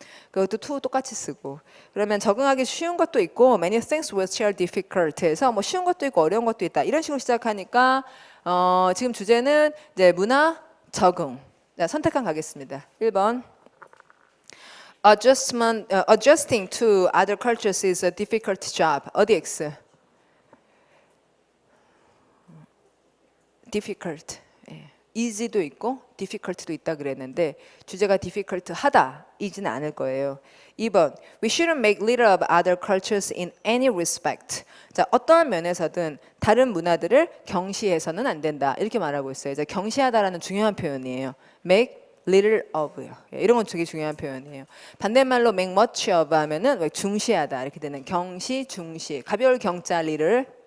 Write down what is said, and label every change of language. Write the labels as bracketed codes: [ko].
[ko] 그것도 to 똑같이 쓰고. 그러면 적응하기 쉬운 것도 있고 many things which are difficult 해서 뭐 쉬운 것도 있고 어려운 것도 있다. 이런 식으로 시작하니까 지금 주제는 이제 문화 적응. 자, 선택한 가겠습니다. 1번. [en] Adjusting to other cultures is a difficult job. [ko] 어디 X? difficult. easy도 있고 difficult도 있다 그랬는데 주제가 difficult 하다 이지는 않을 거예요. 2번. [en] We shouldn't make little of other cultures in any respect. [ko] 자, 어떠한 면에서든 다른 문화들을 경시해서는 안 된다. 이렇게 말하고 있어요. 자, 경시하다라는 중요한 표현이에요. make little of요. 이런 건 되게 중요한 표현이에요. 반대말로 make much of 하면은 중시하다 이렇게 되는 경시, 중시. 가벼울 경자 little,